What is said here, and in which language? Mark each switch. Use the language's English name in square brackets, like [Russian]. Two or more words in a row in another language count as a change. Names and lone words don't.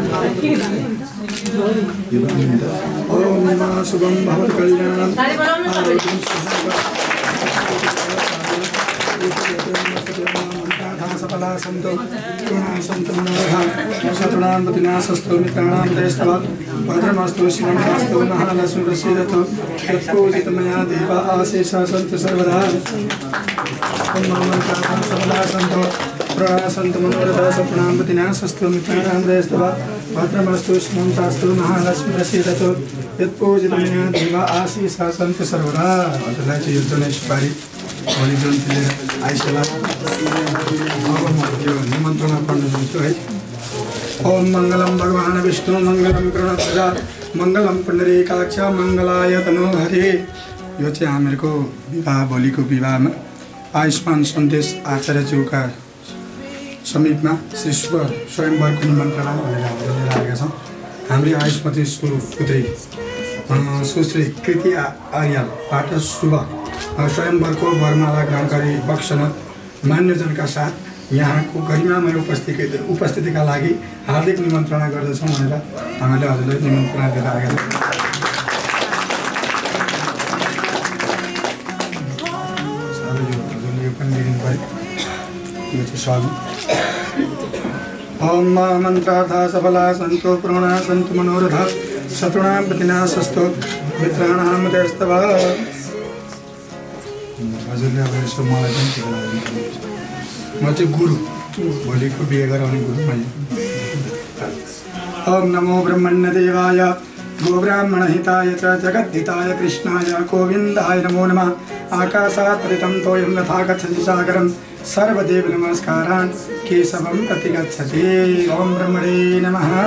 [Sanskrit] ॐ नमः शुभं भवतु कल्याणम् आरोग्यं सफला सन्तो गुणाः सन्तु मनोरथाः शतुनां प्रतिनाशस्तु मित्राणां दयस्तव भद्रमस्तु शिवमस्तु महालक्ष्मी प्रसीदतु यत्पूजित मया देवा आशीषः सन्तु सर्वदा सफला सन्तो गुणाः सन्तु मनोरथाः शतुनां प्रतिनाशस्तु मित्राणां दयस्तव भद्रमस्तु शिवमस्तु महालक्ष्मी प्रसीदतु यत्पूजित मया देवा आशीषः सन्तु सर्वदा [Nepali] हजुरलाई चाहिँ यो जनेश्वरी भोलि जन्तीले आइसला अब म त्यो निमन्त्रणा पढ्न जान्छु है [Sanskrit] ओम मंगलम भगवान विष्णु मंगलम गरुड़ध्वजा मंगलम पुंडरीकाक्ष मंगलाय तनो हरे [Nepali] यो चाहिँ हामीहरूको विवाह भोलिको विवाहमा आयुष्मान सन्देश आचार्यज्यूका समीपमा श्री स्वयंवरको निमन्त्रणा भनेर हामीले लिएर आएका छौँ हाम्रो आयुष्मती सुपुत्री सुश्री कृति आर्यबाट शुभ स्वयंवरको वरमाला ग्रहण गरी बक्सन मान्यजनका साथ यहाँको गरिमामय उपस्थितिका लागि हार्दिक निमन्त्रणा गर्दछौँ भनेर हामीले हजुरलाई निमन्त्रणा दिएर आएका छौँ। यो पनि लिनु पऱ्यो यो चाहिँ स्वामी [Sanskrit] ओम मन्त्रार्थ सफला सन्तु पूर्णा सन्तु मनोरथा शत्रुणां प्रतिनाशस्तु मित्राणां दयस्तव [Nepali] हजुरले अब यसो मलाई पनि ठिक लाग्दैन म चाहिँ गुरु भोलिको बिहे गराउने गुरु मैले [Sanskrit] ओम नमो ब्रह्मण्य देवाय गोब्राह्मण हिताय च जगद्धिताय कृष्णाय गोविन्दाय नमो नमः आकाशात् पतितं तोयं यथा गच्छति सागरं सर्वदेव नमस्कारान् केशवं प्रति गच्छति ओम ब्रह्मणे नमः